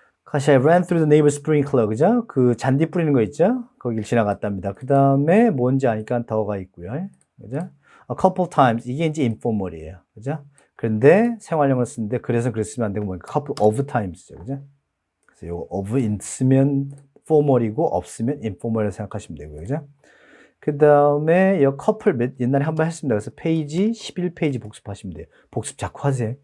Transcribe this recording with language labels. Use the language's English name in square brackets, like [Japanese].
[English] 다시 I ran through the neighbor's sprinkler, 그죠? [Korean] 그 잔디 뿌리는 거 있죠? 거길 지나갔답니다. 그 다음에 뭔지 아니까 더가 있고요. 그죠? [English] A couple times, [Korean] 이게 이제 [English] informal이에요. [Korean] 그죠? 그런데 생활용어를 쓰는데 그래서 그랬으면 안 되고 뭐 [English] couple of times [Korean] 죠. 그죠? 그래서 이거 of 있으면 formal이고 없으면 informal이라고 생각하시면 되고요. 그죠? 그 다음에 이 커플 옛날에 한번 했습니다. 그래서 페이지 11페이지 복습하시면 돼요. 복습 자꾸 하세요.